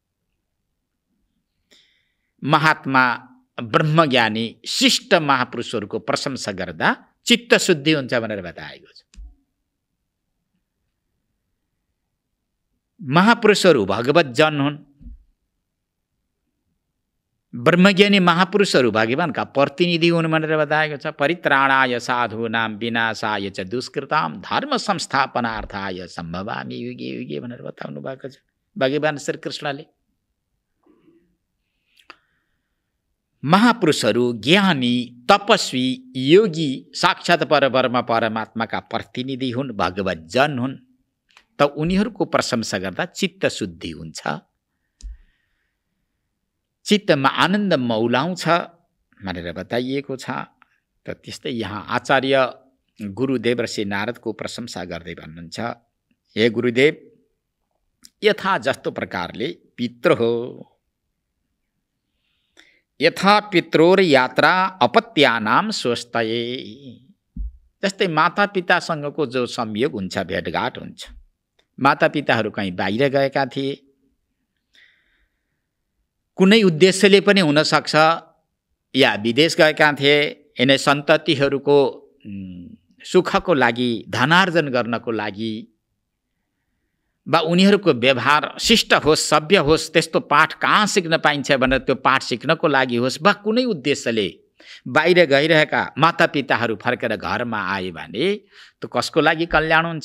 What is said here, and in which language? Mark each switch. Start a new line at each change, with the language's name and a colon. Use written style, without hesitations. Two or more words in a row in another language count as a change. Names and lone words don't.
Nepali: महात्मा, ब्रह्मज्ञानी, शिष्ट महापुरुषहरूको प्रशंसा गर्दा चित्त शुद्धि हुन्छ भनेर बताएको छ। महापुरुषहरू भगवत जन हुन्। ब्रह्मज्ञानी महापुरुषहरू भगवानका प्रतिनिधि हुन् भनेर बताएको छ।
Sanskrit: परित्राणाय साधूनां विनाशाय च दुष्कृतां धर्म संस्थापनार्थाय सम्भवामि युगे युगे
Nepali: भनेर बताउनु भएको छ भगवान श्री कृष्णले। महापुरुषहरू ज्ञानी, तपस्वी, योगी, साक्षात् परब्रह्म परमात्माका प्रतिनिधि हुन्, भगवत जन हुन्। त उनीहरूको प्रशंसा गर्दा चित्त शुद्धि हुन्छ, चित्तमा आनन्द मौलाउँछ भनेर बताइएको छ। त त्यस्तै यहाँ आचार्य गुरुदेव ऋषि नारदको प्रशंसा गर्दै भन्नुहुन्छ, हे गुरुदेव, यथा जस्तो प्रकारले पितृ हो,
Sanskrit: यथा पित्रोर यात्रा अपत्यानाम स्वस्थये।
Nepali: जस्तै माता पितासँगको जो संयोग हुन्छ, भेटघाट हुन्छ। माता पिताहरू कहीँ बाहिर गएका थिए, कुनै उद्देश्यले पनि हुन सक्छ, या विदेश गएका थिए, यिनै सन्ततिहरूको सुखको लागि, धनार्जन गर्नको लागि, वा उनीहरूको व्यवहार शिष्ट होस्, सभ्य होस्, त्यस्तो पाठ कहाँ सिक्न पाइन्छ भनेर त्यो पाठ सिक्नको लागि होस्, वा कुनै उद्देश्यले बाहिर गइरहेका माता पिताहरू फर्केर घरमा आए भने त्यो कसको लागि कल्याण हुन्छ?